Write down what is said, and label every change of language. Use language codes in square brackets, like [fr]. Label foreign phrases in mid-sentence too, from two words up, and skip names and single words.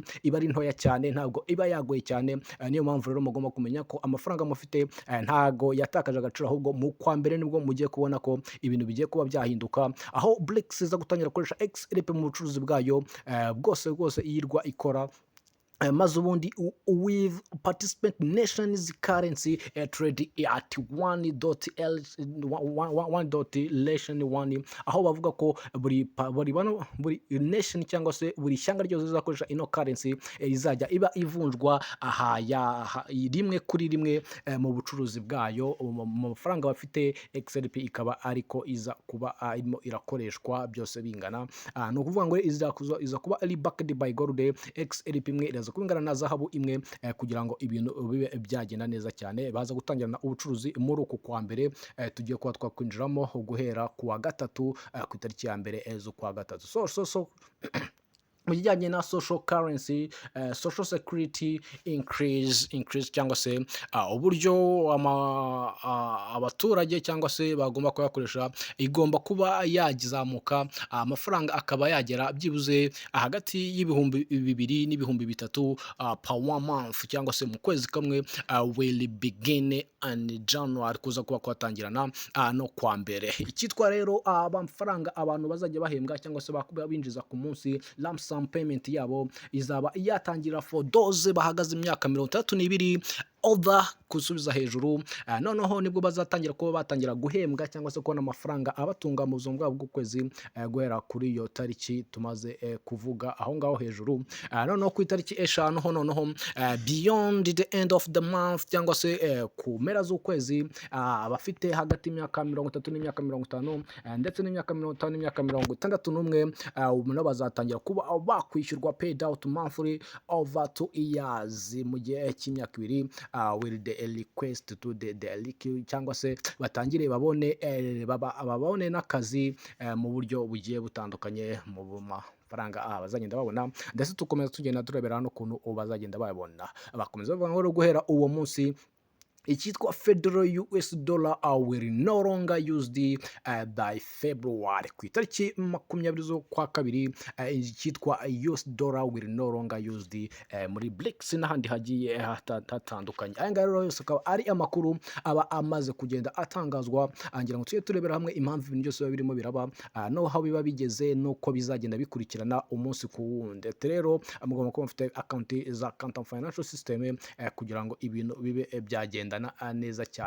[rw] iba ari ntoya cyane ntabwo iba yagoye cyane niyo mpamvu rero mugomba kumenya ko amafaranga mufite ntago yatakaje agaciro ahubwo mu kwa mbere nibwo mugiye kubona ko ibintu bigiye kuba byahinduka aho BRICS iza gutangira gukoresha XLP mu bucuruzi bwayo bwose iyirwa ikora maze ubundi [en] with participant nations currency trade at [rw] 1.1 aho bavuga ko buri nation cyangwa se buri shyanga ryose zizakoresha ino currency izajya iba ivunjwa rimwe kuri rimwe mu bucuruzi bwayo mu mafaranga bafite XLP ikaba ariko iza kuba irimo irakoreshwa byose bingana no kuvuga ngo iza kuba ari [en] backed by gold [rw] XLP imwe iraza kubingana na zahabu imwe kugira ngo ibintu bibe byagenda neza cyane baza gutangirana ubucuruzi muri uku kwa mbere tugiye kuba twakwinjiramo guhera ku wa gatatu ku itariki ya mbere z'ukwa gatatu so mu kijyanye na [en] social currency, social security increase [rw] cyangwa se uburyo abaturage cyangwa se bagomba kuyakoresha igomba kuba yazamuka, amafaranga akaba yagera byibuze hagati y'ibihumbi bibiri n'ibihumbi bitatu [en] per one month [rw] cyangwa se mu kwezi kamwe, [en] will begin and January [rw] kuza kuba kwatangirana no kwa mbere. Icyitwa rero amafaranga abantu bazajya bahembwa cyangwa se binjiza ku munsi, [en] lump sum payment [rw] yabo izaba yatangira [en] for those [rw] bahagaze imyaka 32 over kusubiza hejuru, noneho nibwo bazatangira kuba batangira guhembwa cyangwa se kubona amafaranga abatunga mu buzima bwabo bw'ukwezi, guhera kuri iyo tariki tumaze kuvuga aho ngaho hejuru. Noneho ku itariki eshanu ho noneho [en] beyond the end of the month [rw] cyangwa se ku mpera z'ukwezi, abafite hagati y'imyaka 30 n'imyaka 50 ndetse n'imyaka 50 n'imyaka 61 nabo bazatangira kuba bakwishyurwa [en] paid out monthly over 2 years [rw] mu gihe cy'imyaka 2, [en] with the request to the cyangwa se batangire [rw] babone n'akazi mu buryo bugiye butandukanye mu mafaranga bazagenda babona, ndetse tukomeza tugenda turebera n'ukuntu bazagenda babona. Bakomeza bavuga ngo guhera uwo munsi icyitwa [en] federal US dollar will no longer used by February. [rw] Ku itariki 20 z'ukwa kabiri, icyitwa [en] US dollar will no longer used [rw] muri BRICS n'ahandi hagiye hatandukanye. Aya ngaya rero yose akaba ari amakuru aba amaze kugenda atangazwa, ngira ngo tujye turebera hamwe impamvu ibintu byose biba birimo biraba, n'aho biba bigeze n'uko bizagenda bikurikirana umunsi ku wundi. Rero mugomba kuba mufite account za Quantum Financial System kugira ngo ibintu bibe byagenda neza cyane.